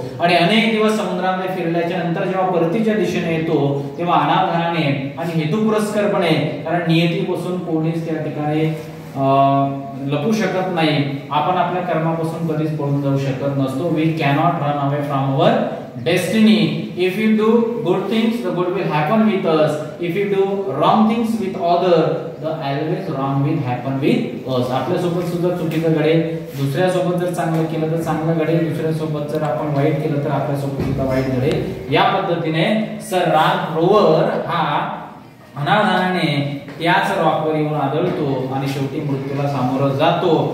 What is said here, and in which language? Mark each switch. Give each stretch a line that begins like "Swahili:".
Marathi: आणि अनेक दिवस समुद्रामध्ये फिरल्याच्या नंतर जेव्हा परतीच्या दिशेने येतो तेव्हा अनावधानाने आणि हेतुपुरस्सरपणे, कारण नियतीपासून कोणीच त्या ठिकाणी लपू शकत नाही, आपण आपल्या कर्मापासून कधीच पळून जाऊ शकत नसतो.
English: We cannot run away from our destiny. If you do good things the good will happen with us. If you do wrong things with other the always wrong will happen with us.
Marathi: आपल्या सोबत सुद्धा चुकीचं घडेल, दुसऱ्या सोबत जर चांगलं केलं तर चांगलं घडेल, दुसऱ्या सोबत जर आपण वाईट केलं तर आपल्या सोबत सुद्धा वाईट घडेल. या पद्धतीने सर राल्फ रोवर हा अनावधानाने याच रॉकवर येऊन आदळतो आणि शेवटी मृत्यूला सामोरं जातो.